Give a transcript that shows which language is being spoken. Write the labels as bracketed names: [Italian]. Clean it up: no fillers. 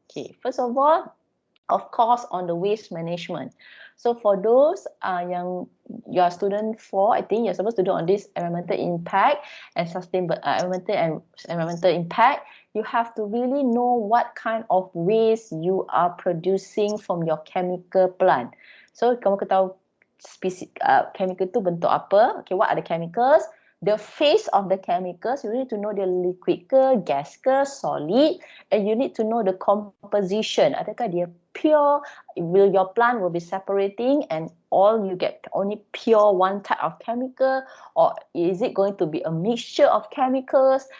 [English] Okay, first of all, of course, on the waste management. So for those yang you are student 4, I think you're supposed to do on this environmental impact and sustainable environmental impact. You have to really know what kind of waste you are producing from your chemical plant. [Malay] So kamu ketahui chemical tu bentuk apa? [English] Okay, what are the chemicals? The phase of the chemicals, you need to know the liquid ke, gas ke, solid, and you need to know the composition. [Malay] Adakah dia pure? [English] Will your plant will be separating and all you get only pure one type of chemical, or is it going to be a mixture of chemicals?